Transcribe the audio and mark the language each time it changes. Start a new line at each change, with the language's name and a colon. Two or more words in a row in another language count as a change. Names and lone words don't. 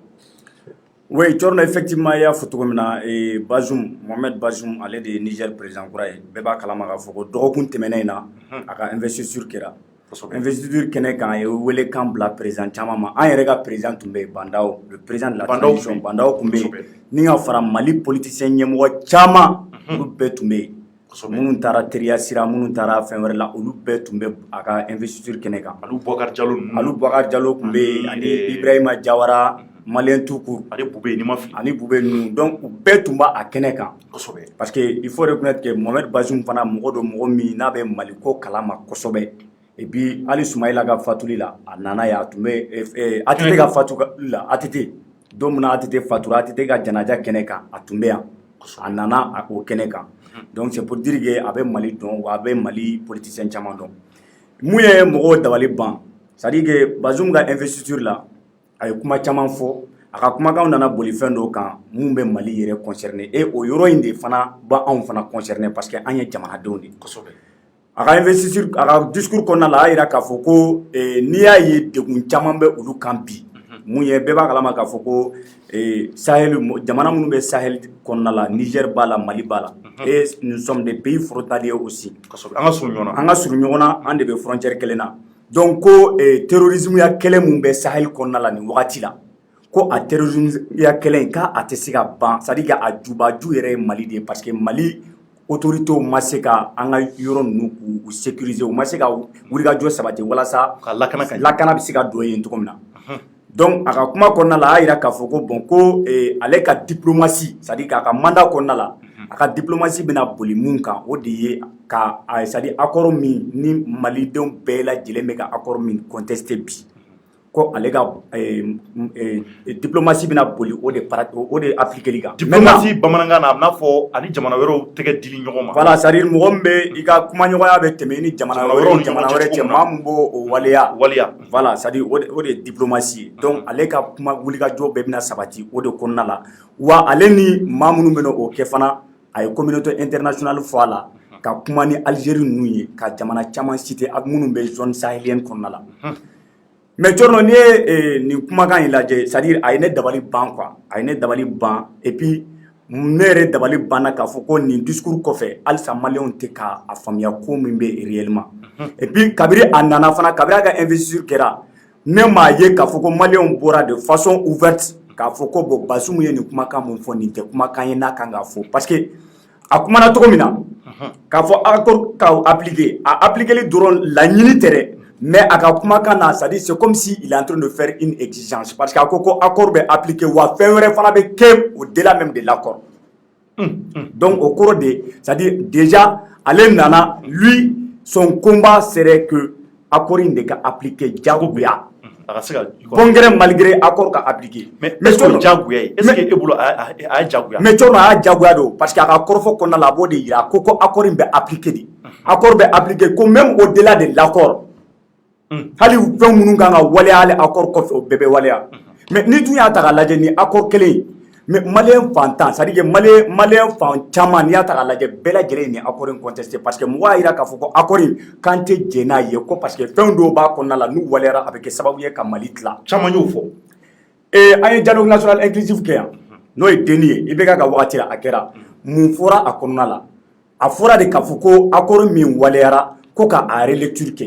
Bambara: Oui, Thierno, effectivement i y'a fɔ cogo min na Mohamed Bazoum ale de ye Niger président kura ye bɛɛ b'a kalama k'a fɔ ko dɔgɔkun tɛmɛnen in na a ka investiture kɛra investiture kɛnɛ kan a ye welekan bila président caman ma an yɛrɛ ka président tun bɛ yen Bandao
French: le président de la transition
Bambara: Bandao tun bɛ yen ni ka fara Mali politicien ɲɛmɔgɔ caman olu bɛɛ tun bɛ yen minnu taara teriya sira minnu taara fɛn wɛrɛ la olu bɛɛ tun bɛ a ka investiture kɛnɛ kan. Alu Boubacar Diallo tun bɛ yen ani Ibrahima Jawara
French: malien tout court
Bambara: ani Boubé ni ma fili ani Boubé ninnu donc u bɛɛ tun b'a kɛnɛ kan
French: parce que il faut reconnaître que
Bambara: Mohamed Bazoum fana mɔgɔ do mɔgɔ min n'a bɛ Mali ko kalama kosɛbɛ
French: et puis
Bambara: hali Soumaïla ka fatuli la a nana ye a tun bɛ ATT ka fatuli la ATT don min na ATT fatura ATT ka janaja kɛnɛ kan a tun bɛ yan a nana o kɛnɛ kan
French: donc c'est pour dire que
Bambara: a bɛ Mali dɔn wa a bɛ Mali politicien caman dɔn mun ye mɔgɔw dabali ban
French: c'est à dire que
Bambara: Bazoum ka investiture la a ye kuma caman fɔ a ka kumakanw nana boli fɛn dɔw kan mun bɛ Mali yɛrɛ
French: concerné et
Bambara: o yɔrɔ in de fana ba anw fana concerné parce que an ye jamanadenw de kosɛbɛ a ka investiture a ka discours kɔnɔna la a yira k'a fɔ ko n'i y'a ye degun caman bɛ olu kan bi mun ye bɛɛ b'a kalama k'a fɔ ko Sahel jamana minnu bɛ Sahel kɔnɔna la Niger b'a la Mali b'a la
French: et nous sommes des pays frontaliers aussi
Bambara: an ka surun ɲɔgɔn na an de bɛ frontière kelen na donc ko terrorisme ya kɛlɛ mun bɛ Sahel kɔnɔna la nin wagati la ko a terrorisme ya kɛlɛ in k'a tɛ se ka ban
French: c'est à dire
Bambara: a jubaju yɛrɛ ye Mali de ye
French: parce que Mali autorités
Bambara: ma se ka an ka yɔrɔ ninnu k'u sécuriser u ma se ka wulikajɔ sabati walasa lakana bɛ se ka don yen cogo min na donc a ka kuma kɔnɔna la a yira k'a fɔ ko bon ko ale ka diplomatie
French: c'est à dire
Bambara: k'a ka mandat kɔnɔna la a ka diplomatie bɛna boli mun kan o de ye ka
French: c'est à dire
Bambara: accord min ni malidenw bɛɛ lajɛlen bɛ ka accord min contesté bi ko ale ka diplomatie bɛna boli o de appliquer kan diplomatie bamanankan na a bɛna fɔ ani jamana wɛrɛw tɛgɛ dili ɲɔgɔn ma
French: voilà c'est à dire
Bambara: mɔgɔ min bɛ i ka kumaɲɔgɔnya bɛ tɛmɛ ni jamana wɛrɛ cɛ maa min b'o waleya
French: voilà c'est à dire
Bambara: o de ye diplomatie donc ale ka kuma wulikajɔ bɛɛ bɛna sabati o de kɔnɔna la wa ale ni maa minnu bɛna o kɛ fana a ye
French: communauté internationale
Bambara: fɔ a la ka kuma ni Algérie ninnu ye ka jamana caman citer minnu bɛ
French: zone sahélienne
Bambara: kɔnɔna la
French: mais Thierno
Bambara: n'i ye nin kumakan in lajɛ
French: c'est à dire
Bambara: a ye ne dabali ban quoi a ye ne dabali ban
French: et puis
Bambara: ne yɛrɛ dabali banna k'a fɔ ko nin discours kɔfɛ halisa maliyɛnw tɛ k'a faamuya ko min bɛ réellement
French: et puis
Bambara: kabiri a nana fana kabiri a ka investiture kɛra ne m'a ye k'a fɔ ko maliyɛnw bɔra
French: de façon
Bambara: ouverte k'a fɔ ko bon Bazoum ye nin kumakan mun fɔ nin tɛ kumakan ye n'a kan ka fɔ parce que a kumana cogo min na k'a fɔ accord ka appliquer a appliquer dɔrɔn laɲini tɛ dɛ mais a ka kumakan na
French: c'est à dire c'est comme si il est en train de faire une exigence parce que
Bambara: a ko ko accord bɛ appliquer wa fɛn wɛrɛ fana bɛ kɛ
French: au-delà même de l'accord donc au
Bambara: kɔrɔ de
French: c'est à dire déjà
Bambara: ale nana
French: lui son combat serait que accord
Bambara: in de ka
French: appliquer jagoya congrès malgré accord ka appliquer
Bambara: mais jagoya
French: est-ce que
Bambara: e bolo a jagoya
French: mais Thierno
Bambara: a jagoya do
French: parce que
Bambara: a ka kɔrɔfɔ kɔnɔna la a b'o de yira ko accord in bɛ appliquer de accord bɛ appliquer ko
French: même au-delà de l'accord
Bambara: hali fɛn minnu kan ka waleya hali accord kɔfɛ o bɛɛ bɛ waleya mais ni tun y'a ta k'a lajɛ ni accord kelen
French: mais maliyɛn
Bambara: fantan
French: c'est à dire que
Bambara: maliyɛn fan caman n'i y'a ta k'a lajɛ bɛɛ lajɛlen ni accord in contesté
French: parce que
Bambara: mɔgɔ y'a yira k'a fɔ ko accord in k'an tɛ jɛn n'a ye ko
French: parce que
Bambara: fɛn dɔw b'a kɔnɔna la n'u waleyara a bɛ kɛ sababu ye ka Mali tila caman y'o fɔ an ye
French: dialogue national inclusif
Bambara: kɛ yan n'o ye denni ye i bɛ ka wagati la a kɛra mun fɔra a kɔnɔna la a fɔra de k'a fɔ ko accord min waleyara ko ka a relecture kɛ